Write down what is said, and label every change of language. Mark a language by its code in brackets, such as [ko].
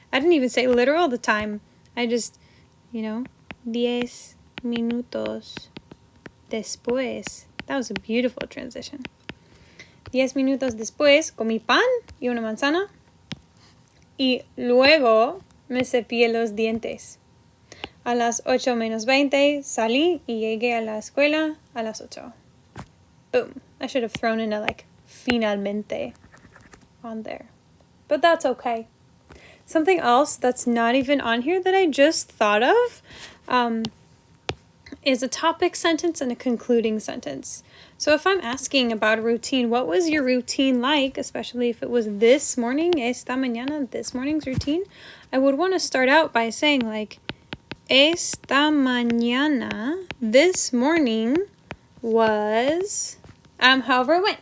[en] I didn't even say literal the time. I just, [es] 10 minutos después. [en] That was a beautiful transition. [es] 10 minutos después comí pan y una manzana y luego me cepillé los dientes. A las 8:20 salí y llegué a la escuela a las 8. [en] Boom. I should have thrown in a finalmente on there. But that's okay. Something else that's not even on here that I just thought of is a topic sentence and a concluding sentence. So if I'm asking about a routine, what was your routine like, especially if it was this morning, [es] esta mañana, [en] this morning's routine, I would want to start out by saying esta mañana, this morning was, however it went.